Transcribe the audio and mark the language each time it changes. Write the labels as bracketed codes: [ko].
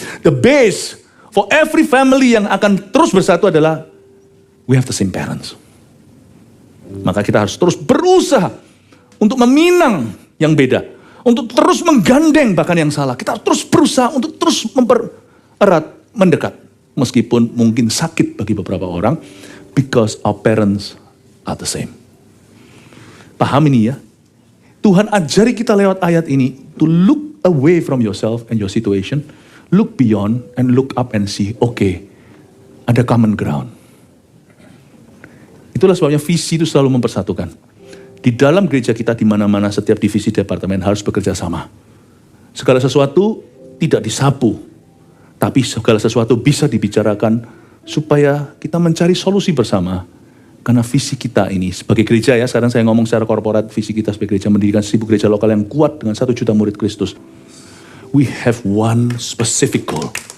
[en] The base for every family [id] yang akan terus bersatu adalah [en] we have the same parents. [id] Maka kita harus terus berusaha untuk meminang yang beda. Untuk terus menggandeng bahkan yang salah. Kita terus berusaha untuk terus mempererat, mendekat. Meskipun mungkin sakit bagi beberapa orang. [en] Because our parents are the same. [id] Paham ini ya? Tuhan ajari kita lewat ayat ini [en] to look away from yourself and your situation. Look beyond and look up and see, okay, ada common ground. [id] Itulah sebabnya visi itu selalu mempersatukan. Di dalam gereja kita di mana-mana setiap divisi departemen harus bekerja sama. Segala sesuatu tidak disapu, tapi segala sesuatu bisa dibicarakan supaya kita mencari solusi bersama. Karena visi kita ini sebagai gereja ya, sekarang saya ngomong secara korporat, visi kita sebagai gereja mendirikan 1000 gereja lokal yang kuat dengan 1 juta murid Kristus. [en] We have one specific goal.